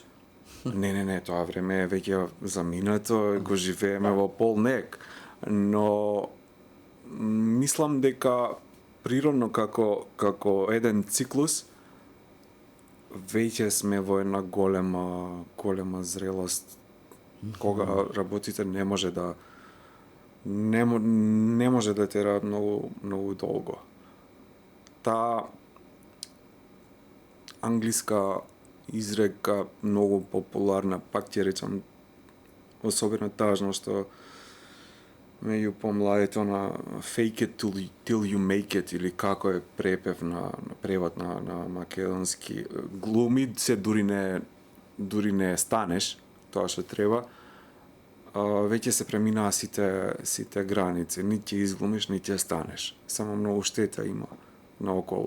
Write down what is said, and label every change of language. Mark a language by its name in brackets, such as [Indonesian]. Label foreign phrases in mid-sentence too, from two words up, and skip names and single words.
[Macedonian] Не, тоа време е веќе заминато, го живееме во полнек, но мислам дека природно како еден циклус веќе сме во една голема зрелост кога работите не може да тера многу долго. Таа англиска изрека многу популарна, пак ќе речам, особено тажно што меѓу помладите на [English] fake it till you make it, [Macedonian] или како е препев на превод на македонски. Глуми се дури не станеш тоа што треба, веќе се преминаа сите граници. Ни ќе изглумиш, ни ќе станеш. Само многу штета има наоколу.